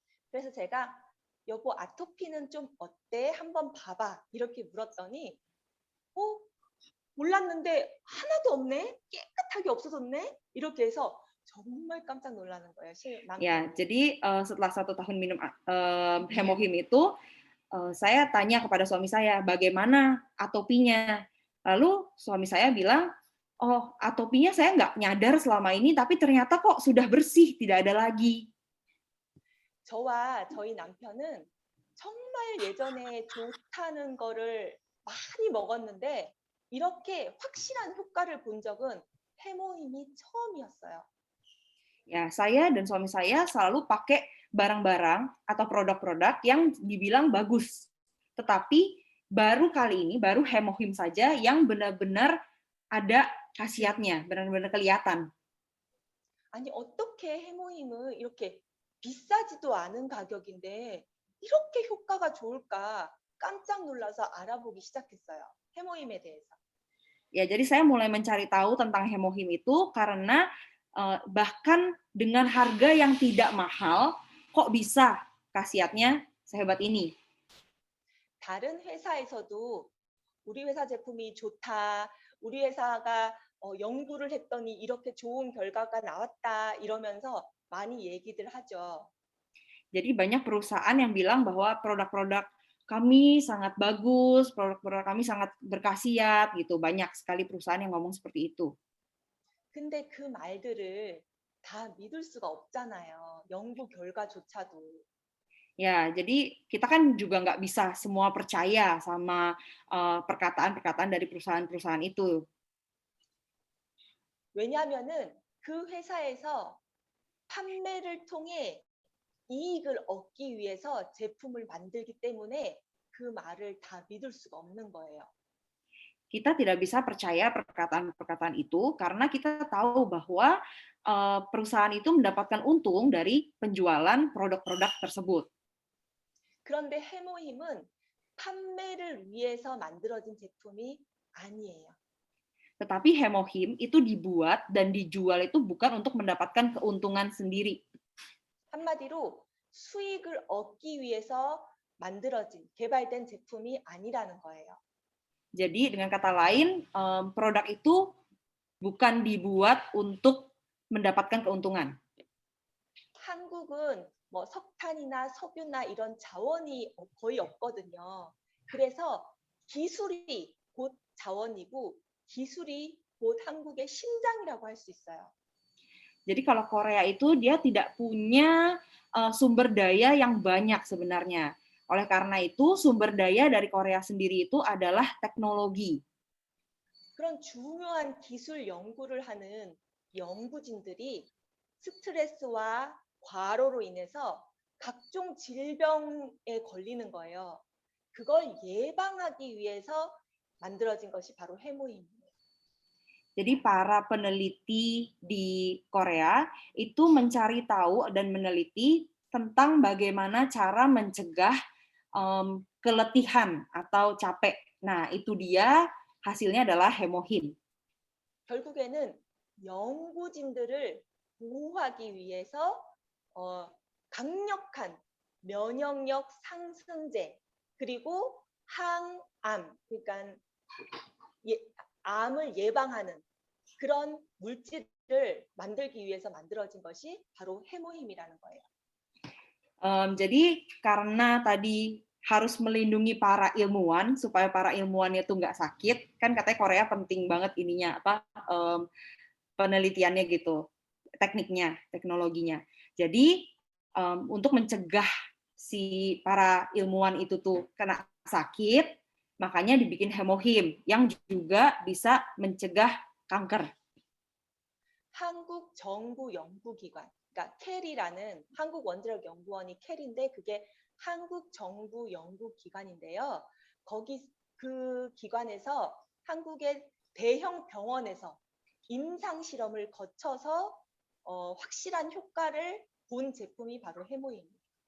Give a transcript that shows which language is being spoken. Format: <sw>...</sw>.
<ko>그래서 제가 여보 아토피는 좀 어때? 한번 봐봐. 이렇게 물었더니 몰랐는데 하나도 없네? 깨끗하게 없어졌네? 이렇게 해서 정말 깜짝 놀라는 거예요.</ko> <id>Ya, jadi setelah 1 tahun minum hemohim itu, saya tanya kepada suami saya, bagaimana atopinya? Lalu suami saya bilang, oh atopinya saya nggak nyadar selama ini, tapi ternyata kok sudah bersih, tidak ada lagi.</id> <ko>저와 저희 남편은 정말 예전에 좋다는 거를 많이 먹었는데 이렇게 확실한 효과를 본 적은 해모임이 처음이었어요.</ko> <id>Ya, saya dan suami saya selalu pakai barang-barang atau produk-produk yang dibilang bagus. Tetapi baru kali ini, baru hemohim saja yang benar-benar ada khasiatnya, benar-benar kelihatan.</id> <ko>아니 어떻게 해모임을 이렇게 비싸지도 않은 가격인데 이렇게 효과가 좋을까 깜짝 놀라서 알아보기 시작했어요. 해모임에 대해서.</ko> <id>Ya, jadi saya mulai mencari tahu tentang hemohim itu karena bahkan dengan harga yang tidak mahal, kok bisa khasiatnya sehebat ini.</id> <ko>다른 회사에서도 우리 회사 제품이 좋다, 우리 회사가 연구를 했더니 이렇게 좋은 결과가 나왔다 이러면서 많이 얘기들 하죠.</ko> <id>Jadi banyak perusahaan yang bilang bahwa produk-produk kami sangat bagus, produk-produk kami sangat berkhasiat gitu. Banyak sekali perusahaan yang ngomong seperti itu.</id> <ko>근데 그 말들을 다 믿을 수가 없잖아요. 연구 결과조차도.</ko> <id>Ya, jadi kita kan juga nggak bisa semua percaya sama perkataan-perkataan dari perusahaan-perusahaan itu.</id> <ko>왜냐하면은 그 회사에서 판매를 통해 이익을 얻기 위해서 제품을 만들기 때문에 그 말을 다 믿을 수가 없는 거예요.</ko> <id>Kita tidak bisa percaya perkataan-perkataan itu karena kita tahu bahwa perusahaan itu mendapatkan untung dari penjualan produk-produk tersebut.</id> <ko>그런데 해모힘은 판매를 위해서 만들어진 제품이 아니에요.</ko> <id>Tetapi Hemohim itu dibuat dan dijual itu bukan untuk mendapatkan keuntungan sendiri.</id> <ko>한마디로 수익을 얻기 위해서 만들어진, 개발된 제품이 아니라는 거예요.</ko> <id>Jadi dengan kata lain, produk itu bukan dibuat untuk mendapatkan keuntungan.</id> <ko>한국은 뭐 석탄이나 석유나 이런 자원이 거의 없거든요. 그래서 기술이 곧 자원이고 기술이 곧 한국의 심장이라고 할 수 있어요.</ko> <id>Jadi kalau Korea itu dia tidak punya sumber daya yang banyak sebenarnya. Oleh karena itu sumber daya dari Korea sendiri itu adalah teknologi.</id> <ko>그런 중요한 기술 연구를 하는 연구진들이 스트레스와 과로로 인해서 각종 질병에 걸리는 거예요. 그걸 예방하기 위해서 만들어진 것이 바로 해모임이에요.</ko> <id>Jadi para peneliti di Korea itu mencari tahu dan meneliti tentang bagaimana cara mencegah keletihan atau capek. Nah, itu dia hasilnya adalah Hemohim.</id> <ko>결국에는 연구진들을 보호하기 위해서 강력한 면역력 상승제 그리고 항암, 그러니까 암을 예방하는 그런 물질을 만들기 위해서 만들어진 것이 바로 해모힘이라는 거예요.</ko> <id>Jadi karena tadi harus melindungi para ilmuwan supaya para ilmuwannya itu nggak sakit, kan katanya Korea penting banget ininya penelitiannya gitu, tekniknya, teknologinya. Jadi untuk mencegah si para ilmuwan itu tuh kena sakit, makanya dibikin Hemohim yang juga bisa mencegah kanker.</id> <ko>한국 정부 연구기관, 그러니까 캐리라는 한국 원자력 연구원이 캐리인데 그게 한국 정부 연구기관인데요. 거기 그 기관에서 한국의 대형 병원에서 임상 실험을 거쳐서 확실한 효과를 본 제품이 바로 해모임입니다.</ko>